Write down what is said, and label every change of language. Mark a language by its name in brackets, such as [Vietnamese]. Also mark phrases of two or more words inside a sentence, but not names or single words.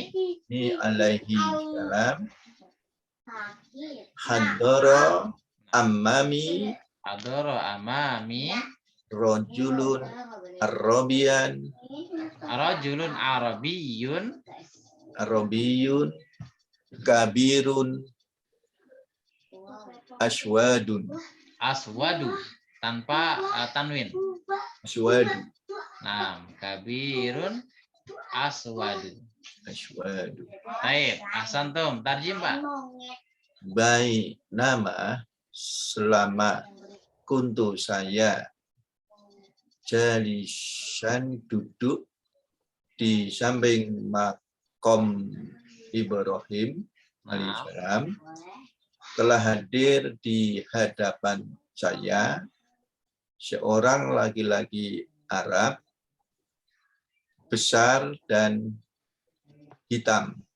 [Arabic] عليه السلام حضر أمامي رجل عربي كبير أسود [Indonesian] tanpa tanwin. [Arabic] aswadu. Nah, كبير أسود. [Indonesian] Baik, ahsantum. Tarjim Pak. Baik, nama selama kuntu saya jalisan duduk di samping makom Ibrahim alaihissalam, telah hadir di hadapan saya seorang laki-laki Arab besar dan hitam.